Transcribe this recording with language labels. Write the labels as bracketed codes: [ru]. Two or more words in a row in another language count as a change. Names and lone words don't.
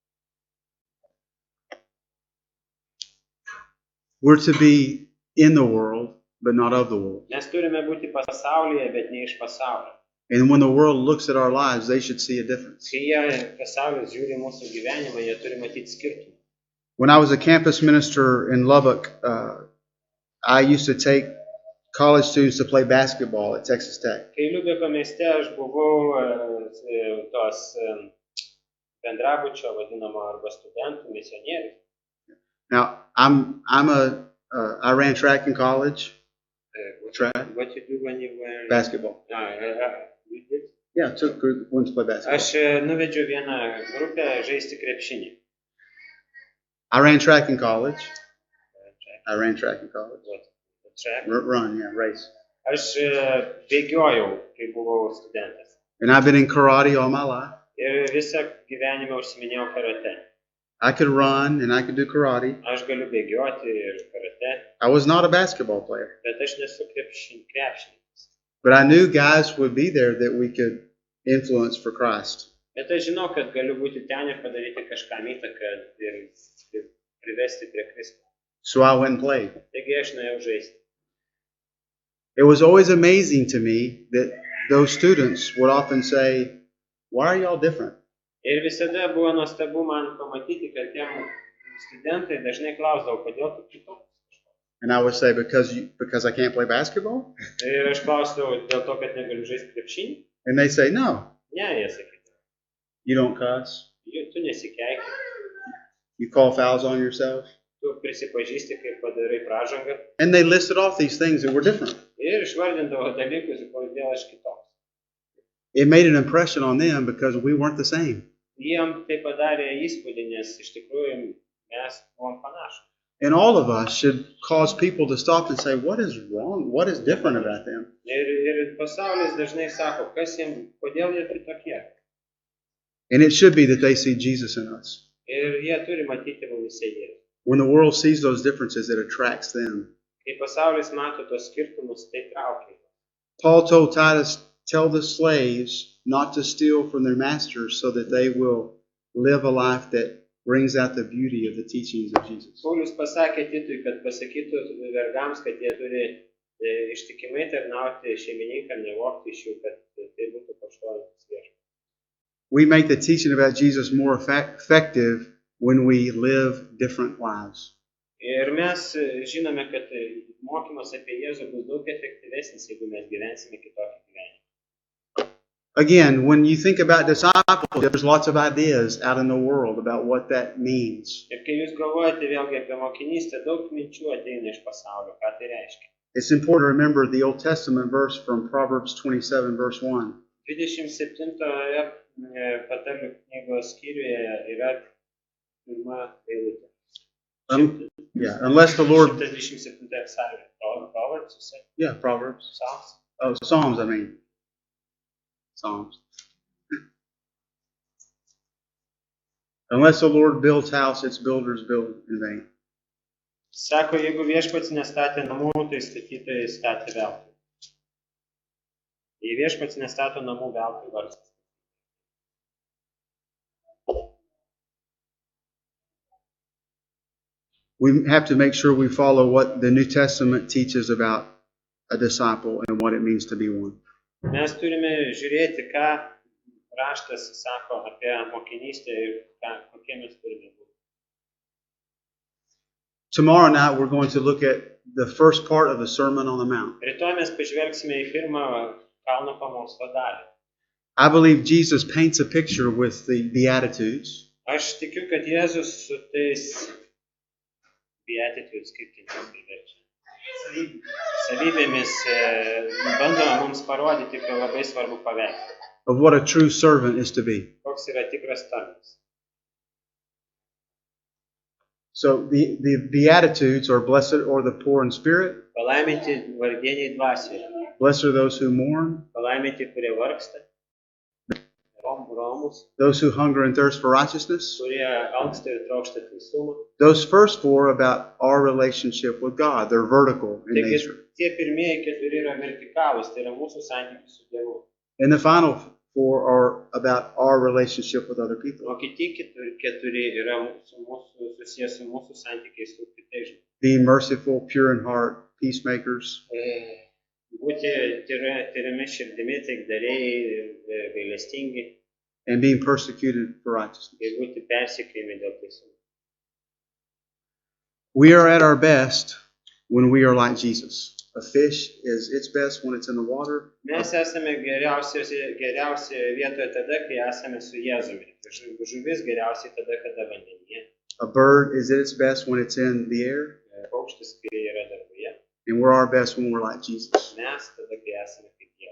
[en] We're to be in the world, but not of the world. [lt] Mes turime būti pasaulyje, bet ne iš pasaulio. [en] And when the world looks at our lives, they should see a difference. [lt] Kai pasaulis žiūri mūsų gyvenimą, jie turi matyti skirtumą. [en] When I was a campus minister in Lubbock, I used to take college students to play basketball at Texas Tech. [lt] Kai Liubeko mieste aš buvau tos bendrabučio vadinamo arba studentų misionierius. [en] Now, I ran track in college. Track. What you do when you were... Basketball. You did? Yeah, took group went to play basketball. [lt] Aš nuvedžiau vieną grupę žaisti krepšinį. [en] I ran track in college. Track. Run, yeah, race. [lt] Aš bėgiojau, kai buvau studentas. [en] And I've been in karate all my life. [lt] Ir visą gyvenimą užsiminėjau karate. [en] I could run and I could do karate. [lt] Aš galiu bėgioti ir karate. sporte, [en] I was not a basketball player. [lt] bet aš nesu krepšininkas. [en] But I knew guys would be there that we could influence for Christ. [lt] Bet aš žinau, kad galiu būti ten ir padaryti kažkam įtaką ir privesti prie Kristaus. [en] So I went and played. [lt] Taigi aš nuėjau žaisti. [en] It was always amazing to me that those students would often say, "Why are y'all different?" [lt] Ir visada buvo nuostabu man pamatyti, kad tie studentai dažnai klausdavo, kodėl tu kitoks. [en] And I would say, because I can't play basketball? [lt] Ir aš klausdavau dėl to, kad negaliu žaisti krepšinį. [en] And they say, no, [lt] Ne, jie sakydavo. [en] you don't cuss. [lt] Tu nesikeiki, [en] You call fouls on yourself. [lt] tu prisipažįsti, kai padarai pražangą. [en] And they listed off these things that were different. [lt] Ir išvardindavo dalykus, kodėl aš kitoks. [en] It made an impression on them because we weren't the same. [lt] Jiem tai padarė įspūdį, nes iš tikrųjų mes buvom panašus. [en] And all of us should cause people to stop and say, what is wrong? What is different about them? [lt] Ir pasaulis dažnai sako, kodėl jie kitokie. [en] And it should be that they see Jesus in us. [lt] Ir jie turi matyti mumise Jėzų. [en] When the world sees those differences, it attracts them. [lt] Kai pasaulis mato tos skirtumus, tai traukia. [en] Paul told Titus, tell the slaves not to steal from their masters so that they will live a life that brings out the beauty of the teachings of Jesus. [lt] Paulius pasakė Titui, kad pasakytų vergams, kad jie turi ištikimai tarnauti šeimininkam, nevogti iš jų, kad tai būtų pašlovintas viešpats. [en] We make the teaching about Jesus more effective when we live different lives. [lt] Ir mes žinome, kad mokymas apie Jėzų bus daug efektyvesnis, jeigu mes gyvensime kitokį gyvenimą. [en] Again, when you think about discipleship, there's lots of ideas out in the world about what that means. [lt] Ir kai jūs galvojate vėlgi apie mokinystę, daug minčių ateina iš pasaulio, ką tai reiškia. [en] It's important to remember the Old Testament verse from Proverbs 27, verse 1. [lt] 27 patarlių knygos skyriuje yra pirma eilutė. [en] Yeah, unless the Lord... 127 psalmė. Proverbs, you said? Yeah, Proverbs. Psalms? Oh, Psalms, I mean. Psalms. Unless the Lord builds house, its builders build in vain. [lt] Sako, jeigu viešpats nestatė namų, tai statytojai statė veltui. Jei viešpats nestato namų, veltui vargstas. [en] We have to make sure we follow what the New Testament teaches about a disciple and what it means to be one. [lt] Mes turime žiūrėti, ką raštas sako apie mokinystę ir kokie mes turime būti. [en] Tomorrow night we're going to look at the first part of the Sermon on the Mount. [lt] Rytoj mes pažvelgsime į pirmą kalno pamokslo dalį. [en] I believe Jesus paints a picture with the Beatitudes. [lt] Aš tikiu, kad Jėzus su tais Beatitudes, kaip tai verčia, savybėmis bando mums parodyti, kad labai svarbu paveikti. [en] Of what a true servant is to be. [lt] Koks yra tikras tarnas. [en] So the Beatitudes are blessed or the poor in spirit. [lt] Palaiminti vargdieniai dvasioje. [en] Blessed are those who mourn. [lt] Palaiminti, kurie vargsta. Romus. [en] Those who hunger and thirst for righteousness. [lt] Kurie alksta ir trokšta teisumo. [en] Those first four about our relationship with God. They're vertical in nature. [lt] Tie pirmieji keturi yra vertikalūs, tai yra mūsų santykis su Dievu. [en] And the final four are about our relationship with other people. [lt] O kiti keturi yra susijęs su mūsų santykiais su kitais žmonėmis. [en] Being merciful, pure in heart, peacemakers. [lt] Būti tyrimi širdimi, taikdariai, gailestingi. [en] And being persecuted for righteousness. [lt] Ir būti persekiojami dėl teisumo. [en] We are at our best when we are like Jesus. A fish is its best when it's in the water. [lt] Mes esame geriausi vietoje tada, kai esame su Jėzumi. Žuvis geriausiai tada, kada vandenyje. [en] A bird is at its best when it's in the air. [lt] Paukštis, kai yra danguje. [en] And we're our best when we're like Jesus. [lt] Mes tada, kai esame kaip Jėzus.